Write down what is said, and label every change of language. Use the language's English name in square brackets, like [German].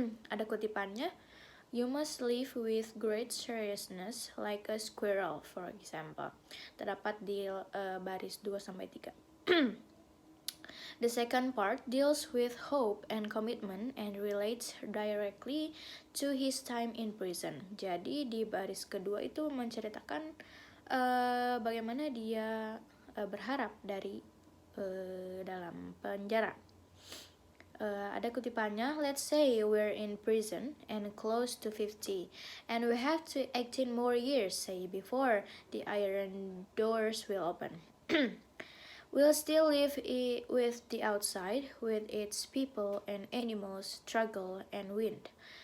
[Indonesian] Ada kutipannya, [English] you must live with great seriousness like a squirrel, for example. [Indonesian] Terdapat di baris 2-3. [English] The second part deals with hope and commitment and relates directly to his time in prison. [Indonesian] Jadi di baris kedua itu menceritakan bagaimana dia berharap dari dalam penjara. Ada kutipannya, [English] let's say we're in prison and close to 50 and we have to 18 more years, say, before the iron doors will open. We'll still live with the outside, with its people and animals, struggle and wind.